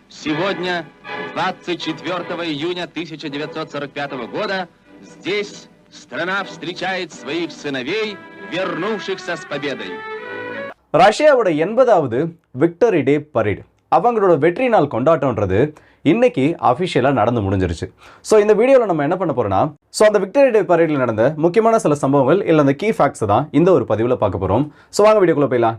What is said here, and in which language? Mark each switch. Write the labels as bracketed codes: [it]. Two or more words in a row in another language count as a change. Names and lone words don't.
[ru] Сегодня, 24 июня 1945 года, здесь страна встречает своих сыновей, вернувшихся с победой. [ta] ரஷ்யாவோட 80வது [en] victory day parade [ta] அவங்களோட வெற்றி நாள் கொண்டாட்டம்ன்றது இன்னைக்கு அஃபிஷியலாக நடந்து முடிஞ்சிருச்சு. ஸோ இந்த வீடியோவில் நம்ம என்ன பண்ண போறோம்னா அந்த [en] victory day paradeில் [ta] நடந்த முக்கியமான சில சம்பவங்கள் இல்லை அந்த [en] key facts [ta] தான் இந்த ஒரு பதிவில் பார்க்க போகிறோம். ஸோ வாங்க வீடியோக்குள்ளே போயிடலாம்.